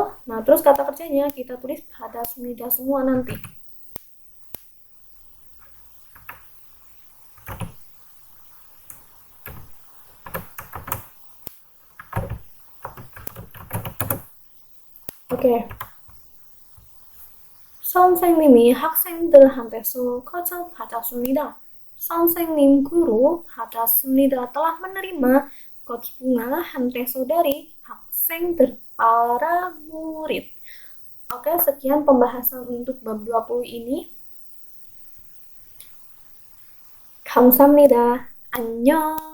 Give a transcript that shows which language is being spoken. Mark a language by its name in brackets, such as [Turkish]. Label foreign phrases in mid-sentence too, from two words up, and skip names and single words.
[Indonesian] Nah, terus kata kerjanya kita tulis 받았습니다 semua nanti. Oke. [Korean] 선생님이 학생들한테서 과자 받았습니다. [Indonesian] 선생님 guru 받았습니다 telah menerima kot bunga hanteso dari 학생들 para murid. Oke, sekian pembahasan untuk bab 20 ini. [Korean] 감사합니다. 안녕.